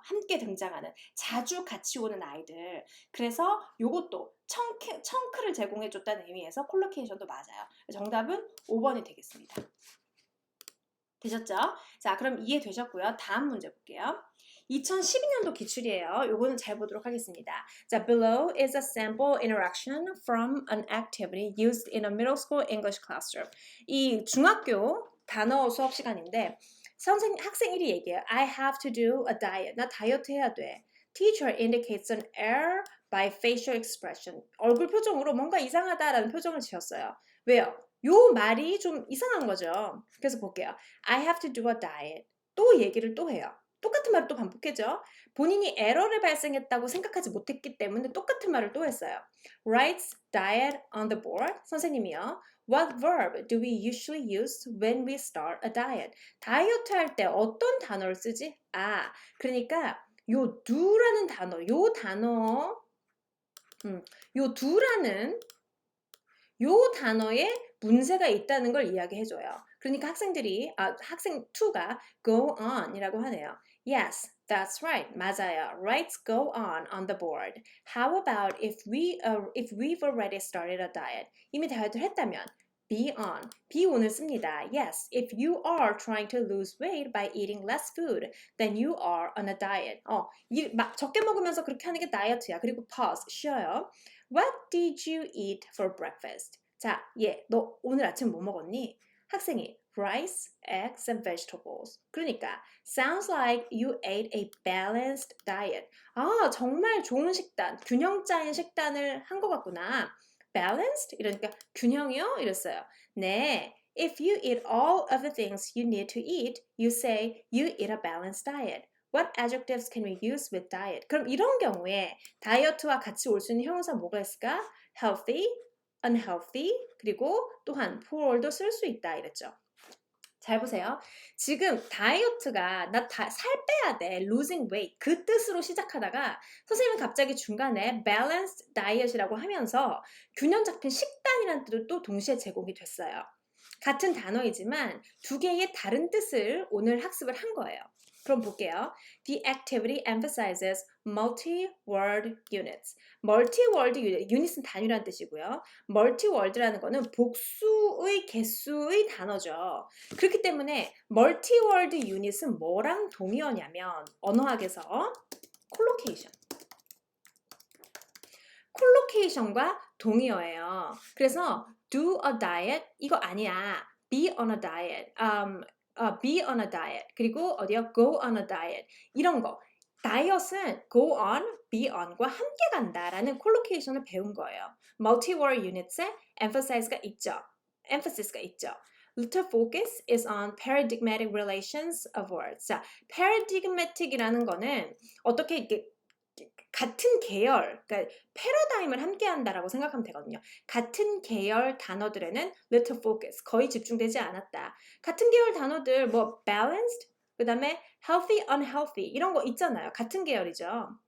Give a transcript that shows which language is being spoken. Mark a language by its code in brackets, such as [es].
[ko] 함께 등장하는 자주 같이 오는 아이들. 그래서 요것도 청크를 제공해 줬다는 의미에서 콜로케이션도 맞아요. 정답은 5번이 되겠습니다. 되셨죠? 자, 그럼 이해되셨고요. 다음 문제 볼게요. 2012년도 기출이에요. 요거는 잘 보도록 하겠습니다. [en] 자, below is a sample interaction from an activity used in a middle school English classroom. [ko] 이 중학교 단어 수업 시간인데 학생 1이 얘기해요. [en] I have to do a diet. [ko] 나 다이어트 해야 돼. [en] Teacher indicates an error by facial expression. [ko] 얼굴 표정으로 뭔가 이상하다라는 표정을 지었어요. 왜요? 요 말이 좀 이상한 거죠. 그래서 볼게요. [en] I have to do a diet. [ko] 또 얘기를 또 해요. 똑같은 말을 또 반복했죠. 본인이 에러를 발생했다고 생각하지 못했기 때문에 똑같은 말을 또 했어요. [en] Writes diet on the board. [ko] 선생님이요. [en] What verb do we usually use when we start a diet? [ko] 다이어트 할 때 어떤 단어를 쓰지? 아, 그러니까 요 do라는 단어, 요 do라는 요 단어에 문제가 있다는 걸 이야기해줘요. 그러니까 학생 2가 go on 이라고 하네요. [en] Yes, that's right. [ko] 맞아요. [en] Writes go on the board. How about if we've already started a diet? [ko] 이미 다이어트를 했다면 be on을 씁니다. [en] Yes, if you are trying to lose weight by eating less food, then you are on a diet. [ko] 적게 먹으면서 그렇게 하는 게 다이어트야. 그리고 pause, 쉬어요. [en] What did you eat for breakfast? [ko] 자, 너 오늘 아침 뭐 먹었니? 학생이 [en] rice, eggs, and vegetables. [ko] 그러니까 [en] sounds like you ate a balanced diet. [ko] 아, 정말 좋은 식단, 균형 짜인 식단을 한 것 같구나. balanced? 이러니까 균형이요? 이랬어요. 네. [en] If you eat all of the things you need to eat, you say you eat a balanced diet. What adjectives can we use with diet? [ko] 그럼 이런 경우에 다이어트와 같이 올 수 있는 형용사 뭐가 있을까? healthy, unhealthy, 그리고 또한 poor도 쓸 수 있다 이랬죠. 잘 보세요. 지금 다이어트가 나 살 빼야 돼, losing weight 그 뜻으로 시작하다가 선생님은 갑자기 중간에 balanced diet이라고 하면서 균형 잡힌 식단이라는 뜻도 또 동시에 제공이 됐어요. 같은 단어이지만 두 개의 다른 뜻을 오늘 학습을 한 거예요. 그럼 볼게요. [en] The activity emphasizes multi-word units. [ko] multi-word unit, unit은 단위라는 뜻이고요. multi-word라는 거는 복수의 개수의 단어죠. 그렇기 때문에 multi-word unit은 뭐랑 동의어냐면 언어학에서 collocation. collocation과 동의어예요. 그래서 do a diet 이거 아니야. [en] be on a diet. be on a diet. [ko] 그리고 어디요? [en] go on a diet. [ko] 이런 거. 다이어트는 go on, be on과 함께 간다라는 collocation을 배운 거예요. multi-word units에 emphasize가 있죠. emphasis,가 있죠. [en] Little focus is on paradigmatic relations of words. [ko] 자, paradigmatic이라는 거는 어떻게 이렇게 같은 계열, 그러니까 패러다임을 함께 한다라고 생각하면 되거든요. 같은 계열 단어들에는 little focus, 거의 집중되지 않았다. 같은 계열 단어들 뭐 balanced, 그 다음에 healthy, unhealthy 이런 거 있잖아요. 같은 계열이죠.